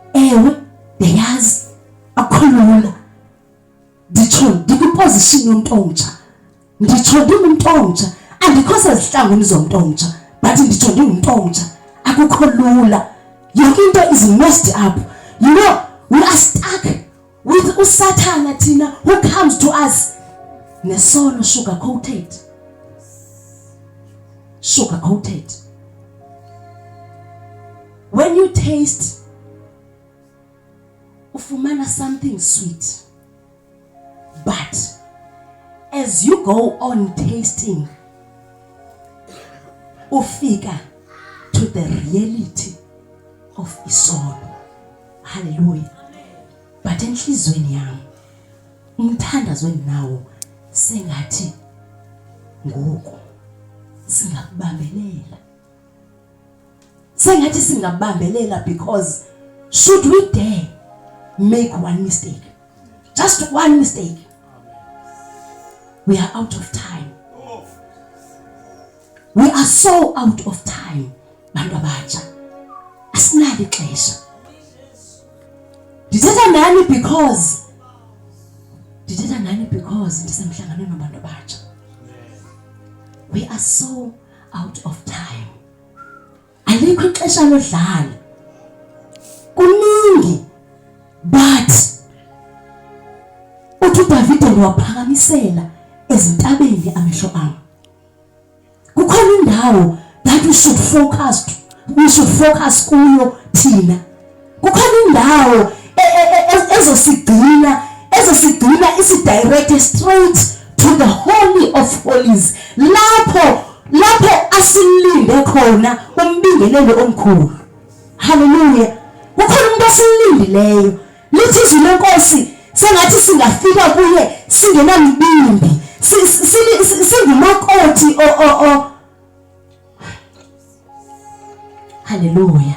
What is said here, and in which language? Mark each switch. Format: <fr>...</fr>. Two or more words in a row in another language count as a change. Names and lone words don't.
<xh>ewe ndiyazi akhulula nditsho ndikwiposition yomntu omtsha nditsho ndingumntu omtsha andikho sezihlangwini zomntu omtsha but nditsho ndingumntu omtsha akukho lula yonke into</xh> <en>is messed up. You know, we are stuck with uSathana thina who comes to us nesono sugar coated. When you taste ufumana something sweet, but as you go on tasting ufika to the reality of isono. Hallelujah. But</en> <zu>enhlizweni yami umthandazweni nawo sengathi ngoku singabambelela</zu> <en>because should we dare make one mistake, just one mistake, we are out of time. We are so out of time.</en> <xh>Bantu abatsha asinali ixesha. Ndithetha nani because ndisemhlanganweni nabantu abatsha.</xh> <en>We are so out of time.</en> <xh>Alikho ixesha lodlala.</xh> <zu>Kuningi but uthi David waphakamisela ezintabeni amehlo ami. Kukhona indawo</zu> <en>that we should focus</en> <zu>kuyo thina. Kukhona indawo ezosigcina isidirect</zu> <en>straight to the holy of holies.</en> <zu>Lapho asilinde khona umbingelelo omkhulu. Hallelujah. Kukhona umuntu asilindileyo. Lithi izwi lenkosi sengathi singafika kuye singenambimbi. Singumakoti Hallelujah.</zu>